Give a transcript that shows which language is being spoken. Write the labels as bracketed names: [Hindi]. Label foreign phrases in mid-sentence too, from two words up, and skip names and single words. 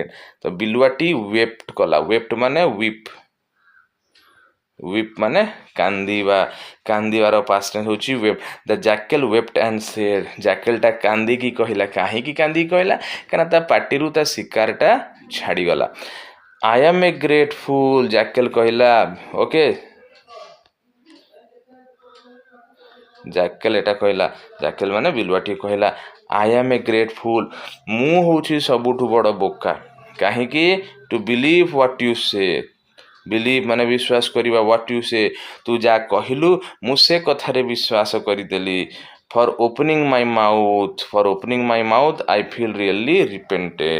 [Odia] ତ ବିଲୁଆଟି ୱେପ୍ଟ କଲା। ୱେପ୍ଟ ମାନେ ୱିପ୍, ୱିପ୍ ମାନେ କାନ୍ଦିବା, କାନ୍ଦିବାର [English] past tense [Odia] ହେଉଛି ୱେପ୍। [English] the jackal wept and said, [Odia] ଜ୍ୟାକେଲଟା କାନ୍ଦିକି କହିଲା। କାହିଁକି କାନ୍ଦିକି କହିଲା? କାରଣ ତା ପାଟିରୁ ତା ଶିକାରଟା ଛାଡ଼ିଗଲା। [English] I am a grateful, [Odia] ଜ୍ୟାକେଲ କହିଲା। ଓକେ, ଜ୍ୟାକେଲ ଏଟା କହିଲା, ଜ୍ୟାକେଲ ମାନେ ବିଲୁଆଟି କହିଲା [English] I am a grateful, [Odia] ମୁଁ ହେଉଛି ସବୁଠୁ ବଡ଼ ବୋକା। କାହିଁକି? [English] to believe what you say, [Odia] ବିଲିଭ୍ ମାନେ ବିଶ୍ୱାସ କରିବା, [English] what you say, [Odia] ତୁ ଯାହା କହିଲୁ ମୁଁ ସେ କଥାରେ ବିଶ୍ୱାସ କରିଦେଲି। [English] for opening my mouth, for opening my mouth I feel really repented.